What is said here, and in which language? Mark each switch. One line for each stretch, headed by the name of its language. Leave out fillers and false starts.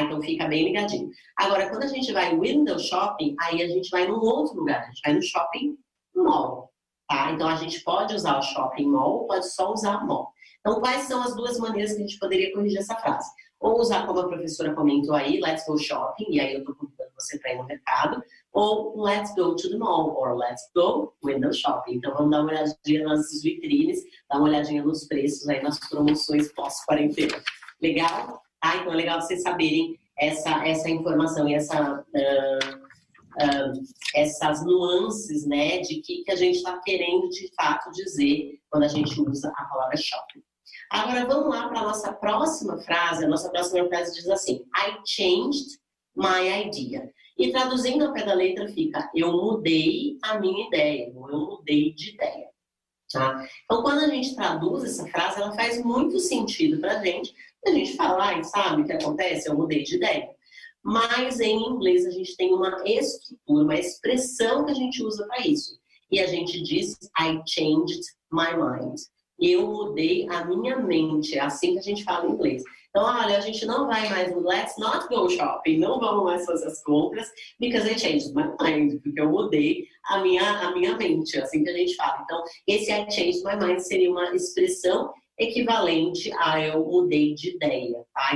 Portuguese: Então fica bem ligadinho. Agora, quando a gente vai window shopping, aí a gente vai num outro lugar. A gente vai no shopping mall. Tá? Então a gente pode usar o shopping mall, pode só usar mall. Então quais são as duas maneiras que a gente poderia corrigir essa frase? Ou usar como a professora comentou aí,
English: let's go shopping,
Portuguese: e aí eu estou convidando você para ir no mercado.
English: Ou let's go to the mall, or let's go window shopping.
Portuguese: Então vamos dar uma olhadinha nas vitrines, dar uma olhadinha nos preços aí, nas promoções pós-quarentena. Legal? Ah, então é legal vocês saberem essa informação e essas nuances, né, de que a gente está querendo de fato dizer quando a gente usa a palavra shopping. Agora vamos lá para a nossa próxima frase. A nossa próxima frase diz assim,
English: I changed my idea.
Portuguese: E traduzindo ao pé da letra fica, eu mudei a minha ideia, ou eu mudei de ideia. Tá? Então quando a gente traduz essa frase, ela faz muito sentido para a gente fala, sabe o que acontece? Eu mudei de ideia. Mas em inglês a gente tem uma estrutura, uma expressão que a gente usa para isso. E a gente diz,
English: I changed my mind.
Portuguese: Eu mudei a minha mente. É assim que a gente fala em inglês. Então, olha, a gente não vai mais no
English: let's not go shopping.
Portuguese: Não vamos mais fazer as compras,
English: because I changed my mind.
Portuguese: Porque eu mudei a minha mente. É assim que a gente fala. Então, esse
English: I changed my mind
Portuguese: seria uma expressão equivalente a eu mudei de ideia, tá?